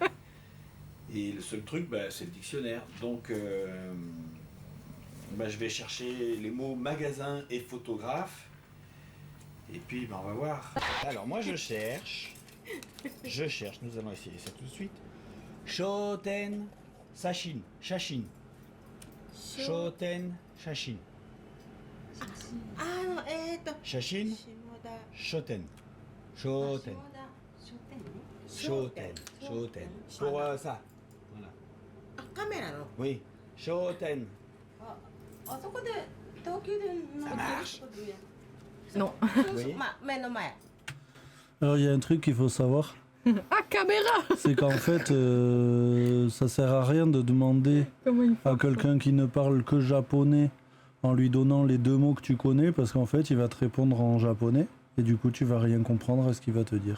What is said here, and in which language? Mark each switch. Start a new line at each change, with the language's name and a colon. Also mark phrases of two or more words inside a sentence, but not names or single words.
French: Et le seul truc, bah, c'est le dictionnaire. Donc bah, je vais chercher les mots magasin et photographe. Et puis bah, on va voir. Alors moi je cherche, nous allons essayer ça tout de suite.
Japanese: 書店 写真、写真. 書店 写真.
French: Ah non,
Japanese: 写真、書店。書店. 書店。書店.
French: Pour ça. Voilà.
Japanese: あ、カメラの。
French: Oui. Shoten.
Japanese: あそこで東急で乗ってる marche. ことや。 Non. そうそう、まあ目の前。
French: Alors il y a un truc qu'il faut savoir, Ah, caméra. c'est qu'en fait ça sert à rien de demander Comment il fait à quelqu'un qui ne parle que japonais en lui donnant les 2 mots que tu connais parce qu'en fait il va te répondre en japonais et du coup tu vas rien comprendre à ce qu'il va te dire.